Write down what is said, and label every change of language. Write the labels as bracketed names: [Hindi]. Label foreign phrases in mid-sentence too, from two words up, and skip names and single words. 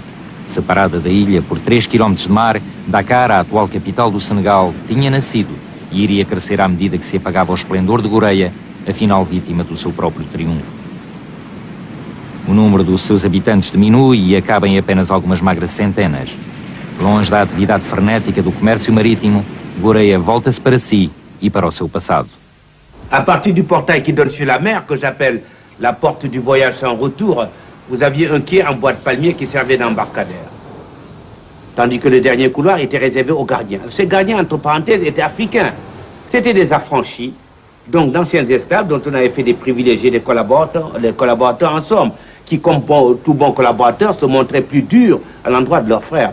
[Portuguese] Separada da ilha por 3 km de mar, Dakar, a atual capital do Senegal, tinha nascido e iria crescer à medida que se apagava o esplendor de Goreia, afinal vítima do seu próprio triunfo. O número dos seus habitantes diminui e acaba em apenas algumas magras centenas. Longe da atividade frenética do comércio marítimo, Goreia volta-se para si e para o seu passado. [French] À partir du portail qui donne sur la mer, que j'appelle la porte du voyage sans retour, vous aviez un quai en bois de palmier qui servait d'embarcadère. Tandis que le dernier couloir était réservé aux gardiens. Ces gardiens, entre parenthèses, étaient africains. C'était des affranchis, donc d'anciens esclaves dont on avait fait des privilégiés des collaborateurs en somme, qui, comme tout bon collaborateur, se montraient plus durs à l'endroit de leurs frères.